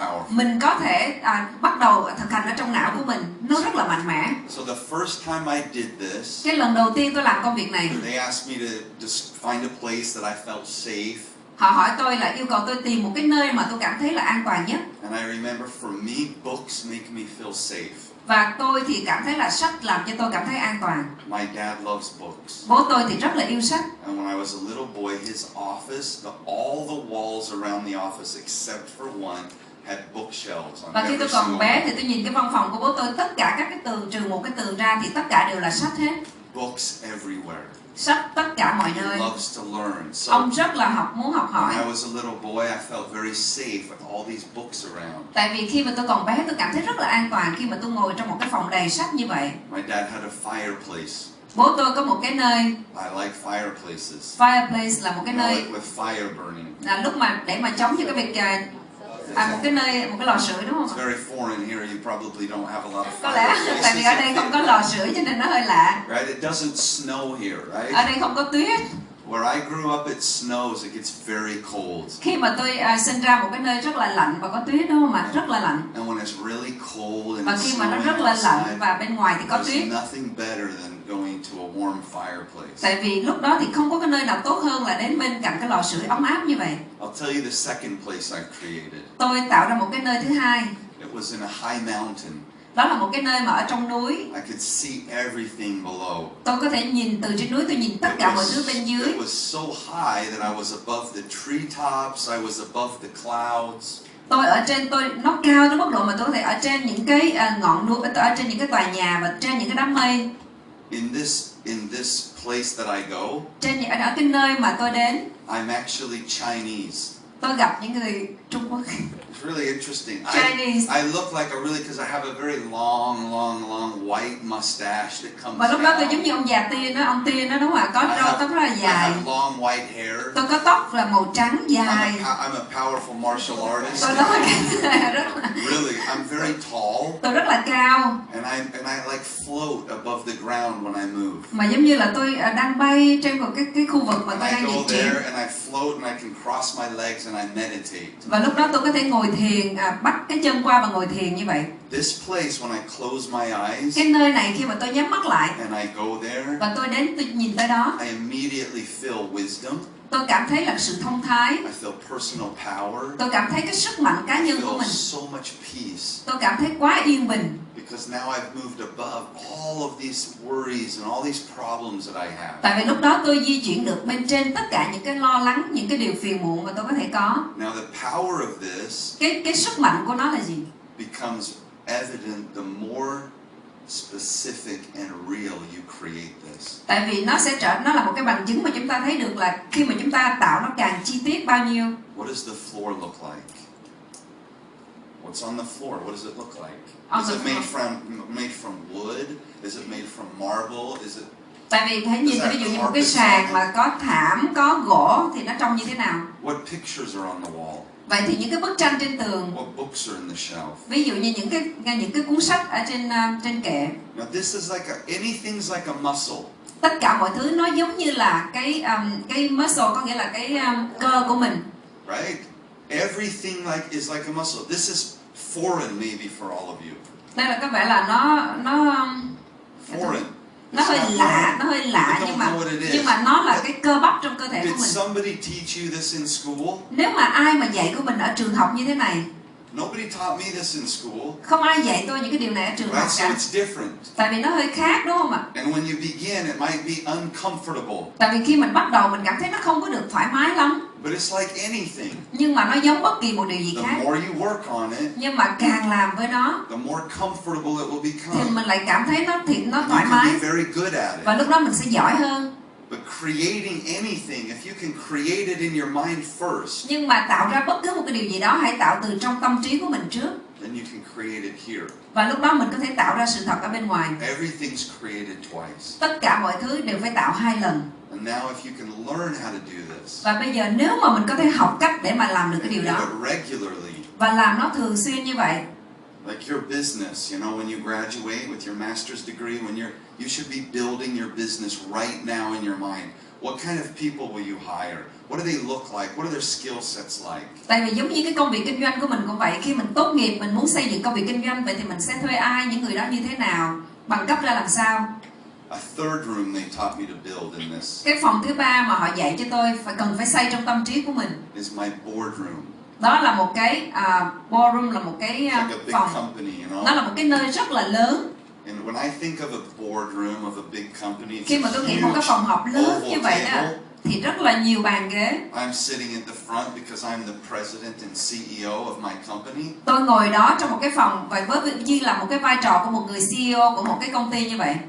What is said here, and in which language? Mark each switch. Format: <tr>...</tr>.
<vi>Mình có thể bắt đầu thực hành ở trong não của mình, nó rất là mạnh mẽ.</vi> <en>So the first time I did this,</en> <vi>cái lần đầu tiên tôi làm công việc này,</vi> <en>they asked me to just find a place that I felt safe.</en> <vi>Họ hỏi tôi là yêu cầu tôi tìm một cái nơi mà tôi cảm thấy là an toàn nhất.</vi> <en>And I remember for me, books make me feel safe.</en> <vi>Và tôi thì cảm thấy là sách làm cho tôi cảm thấy an toàn.</vi> <en>My dad loves books.</en> <vi>Bố tôi thì rất là yêu sách.</vi> <en>And when I was a little boy, his office, all the walls around the office except for one had bookshelves on.</en> <vi>Và khi tôi còn bé thì tôi nhìn cái văn phòng của bố tôi, tất cả các cái tường trừ một cái tường ra thì tất cả đều là sách hết.</vi> <en>Books everywhere.</en> <vi>Sách tất cả mọi nơi.</vi> <en>He loves to learn. So</en> <vi>ông rất là muốn học hỏi.</vi> <en>When I was a little boy, I felt very safe with all these books around.</en> <vi>Tại vì khi mà tôi còn bé, tôi cảm thấy rất là an toàn khi mà tôi ngồi trong một cái phòng đầy sách như vậy.</vi> <en>My dad had a fireplace.</en> <vi>Bố tôi có một cái nơi.</vi> <en>I like fireplaces.</en> <vi>Fireplace là một cái nơi.</vi> <en>Like with fire burning.</en> <vi>Là lúc mà để mà chống cho cái việc một cái nơi, một cái lò sưởi, đúng không?</vi> <en>It's very foreign here. You probably don't have a lot of.</en> <vi>Có lẽ tại vì ở đây không có lò sưởi cho nên nó hơi lạ.</vi> <en>Right? It doesn't snow here, right?</en> <vi>Ở đây không có tuyết.</vi> <en>Where I grew up, it snows. It gets very cold.</en> <vi>Khi mà tôi sinh ra một cái nơi rất là lạnh và có tuyết, đúng không ạ? Rất là lạnh.</vi> <en>And when it's really cold and</en> <vi>và khi mà nó rất là lạnh và bên ngoài thì có tuyết.</vi> <en>Nothing better than going to a warm fireplace.</en> <vi>Tại vì lúc đó thì không có cái nơi nào tốt hơn là đến bên cạnh cái lò sưởi ấm áp như vậy.</vi> <en>I'll tell you the second place I've created.</en> <vi>Tôi tạo ra một cái nơi thứ hai.</vi> <en>It was in a high mountain.</en> <vi>Đó là một cái nơi mà ở trong núi.</vi> <en>I could see everything below.</en> <vi>Tôi có thể nhìn từ trên núi, tôi nhìn tất cả mọi thứ bên dưới.</vi> <en>It was so high that I was above the treetops, I was above the clouds.</en> <vi>Tôi ở trên, nó cao tới mức độ mà tôi có thể ở trên những cái ngọn núi, ở trên những cái tòa nhà và trên những cái đám mây.</vi> <en>In this place that I go,</en> <vi>ở cái nơi mà tôi đến,</vi> <en>I'm actually Chinese.</en> <vi>Tôi gặp những người Trung Quốc.</vi> <en>It's really interesting. Chinese. I look like because I have a very long white mustache that comes.</en> <vi>Và lúc đó tôi giống như ông già Tiên đó, ông Tiên đó, đúng không ạ? Có râu tóc rất là dài.</vi> <en>I have long white hair.</en> <vi>Tôi có tóc là màu trắng dài.</vi> <en>I'm a powerful martial artist.</en> <vi>Tôi rất là</vi> <en>really, I'm very tall.</en> <vi>Tôi rất là cao.</vi> <en>And I like float above the ground when I move.</en> <vi>Mà giống như là tôi đang bay trên một cái khu vực mà tôi đang di chuyển.</vi> <en>I go there and I float and I can cross my legs and I meditate.</en> <vi>Và lúc đó tôi có thể ngồi thiền, bắt cái chân qua và ngồi thiền như vậy.</vi> <en>This place, when I close my eyes,</en> <vi>cái nơi này khi mà tôi nhắm mắt lại,</vi> <en>and I go there,</en> <vi>và tôi đến, tôi nhìn tới đó,</vi> <en>I immediately feel wisdom.</en> <vi>Tôi cảm thấy là sự thông thái.</vi> <en>I feel personal power.</en> <vi>Tôi cảm thấy cái sức mạnh cá nhân của mình.</vi> <en>So much peace.</en> <vi>Tôi cảm thấy quá yên bình.</vi> <en>Because now I've moved above all of these worries and all these problems that I have.</en> <vi>Tại vì lúc đó tôi di chuyển được bên trên tất cả những cái lo lắng, những cái điều phiền muộn mà tôi có thể có.</vi> <en>Now the power of this,</en> <vi>cái sức mạnh của nó là gì?</vi> <en>Becomes evident the more specific and real you create this.</en> <vi>Tại vì nó là một cái bằng chứng mà chúng ta thấy được là khi mà chúng ta tạo nó càng chi tiết bao nhiêu.</vi> <en>What does the floor look like? What's on the floor? What does it look like? Is it made from wood? Is it made from marble? Is it?</en> <vi>Tại vì hãy nhìn ví dụ như một cái sàn mà có thảm, có gỗ thì nó trông như thế nào?</vi> <en>What pictures are on the wall?</en> <vi>Vậy thì những cái bức tranh trên tường.</vi> <en>What books are in the shelf?</en> <vi>Ví dụ như những cái cuốn sách ở trên kệ.</vi> <en>Now this is like anything's like a muscle.</en> <vi>Tất cả mọi thứ nó giống như là cái muscle, có nghĩa là cái cơ của mình.</vi> <en>Right? Everything is like a muscle. This is foreign maybe for all of you.</en> <vi>Đây là có vẻ là nó</vi> <en>foreign.</en> <vi>Nó hơi lạ nhưng mà nó là cái cơ bắp trong cơ thể của mình.</vi> <en>Did somebody teach you this in school?</en> <vi>Nếu mà ai mà dạy của mình ở trường học như thế này,</vi> <en>Nobody taught me this in school.</en> <vi>Không ai dạy tôi những cái điều này ở trường học</vi> <en>Right? So</en> <vi>cả.</vi> <en>it's different.</en> <vi>Tại vì nó hơi khác đúng không ạ?</vi> <en>And when you begin, it might be uncomfortable.</en> <vi>Tại vì khi mình bắt đầu mình cảm thấy nó không có được thoải mái lắm.</vi> <en>But it's like anything.</en> <vi>Nhưng mà nó giống bất kỳ một điều gì</vi> <en>The</en> <vi>khác.</vi> <en>more you work on it,</en> <vi>Nhưng mà càng làm với nó</vi> <en>the more comfortable it will</en> <vi>thì</vi> <en>become.</en> <vi>mình lại cảm thấy nó</vi> <en>And</en> <vi>thoải</vi> <en>you</en> <vi>mái.</vi> <en>can be very good at</en> <vi>Và</vi> <en>it.</en> <vi>lúc đó mình sẽ giỏi hơn.</vi> <en>But creating anything, if you can create it in your mind first,</en> <vi>Nhưng mà tạo ra bất cứ một cái điều gì đó hãy tạo từ trong tâm trí của mình trước.</vi> <en>then you can create it here.</en> <vi>Và lúc đó mình có thể tạo ra sự thật ở bên ngoài.</vi> <en>Everything's created twice.</en> <vi>Tất cả mọi thứ đều phải tạo 2 lần.</vi> <en>And now if you can learn how to do this,</en> <vi>Và bây giờ nếu mà mình có thể học cách để mà làm được cái điều</vi> <en>do</en> <vi>đó</vi> <en>it regularly,</en> <vi>và làm nó thường xuyên như vậy.</vi> <en>like your business, you know, when you graduate with your master's degree, you should be building your business right now in your mind. What kind of people will you hire? What do they look like? What are their skill sets like?</en> <vi>Tại vì giống như cái công việc kinh doanh của mình cũng vậy, khi mình tốt nghiệp mình muốn xây dựng công việc kinh doanh, vậy thì mình sẽ thuê ai, những người đó như thế nào, bằng cấp ra làm sao.</vi> <en>A third room they taught me to build in this</en> <vi>Cái phòng thứ ba mà họ dạy cho tôi cần phải xây trong tâm trí của mình.</vi> <en>is my boardroom.</en> <vi>Đó là một cái ballroom, là một cái</vi> <en>It's like a big</en> <vi>phòng.</vi> <en>company, you</en> <vi>Nó</vi> <en>know.</en> <vi>là một cái nơi rất là lớn.</vi> <en>And when I think of a boardroom of a big company,</en> <vi>Khi</vi> <en>it's</en> <vi>mà</vi> <en>a</en> <vi>tôi nghĩ một cái</vi> <en>huge</en> <vi>phòng họp lớn như</vi> <en>oval</en> <vi>vậy đó,</vi> <en>table.</en> <vi>thì rất là nhiều bàn ghế.</vi> <en>I'm sitting at the front because I'm the president and CEO of my company.</en> <vi>Tôi ngồi đó trong một cái phòng và với như là một cái vai trò của một người CEO của một cái công ty như vậy.</vi>